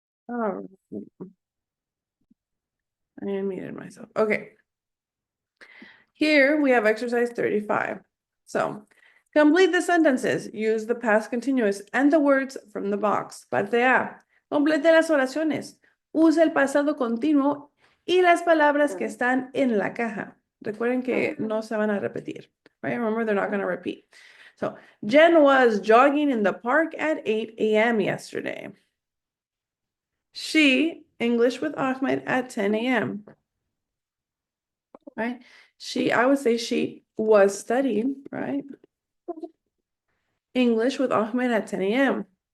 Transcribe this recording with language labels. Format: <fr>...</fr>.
<en>Oh, I muted myself. Okay. Here we have exercise 35. So, complete the sentences. Use the past continuous and the words from the box.</en> <es>Parte A. Complete las oraciones. Usa el pasado continuo y las palabras que están en la caja. Recuerden que no se van a repetir. Right?</es> <en>Remember, they're not going to repeat. So, Jen was jogging in the park at 8 a.m. yesterday. She, English with Ahmed at 10 a.m. Right? I would say she was studying, right? English with Ahmed at 10 a.m.</en>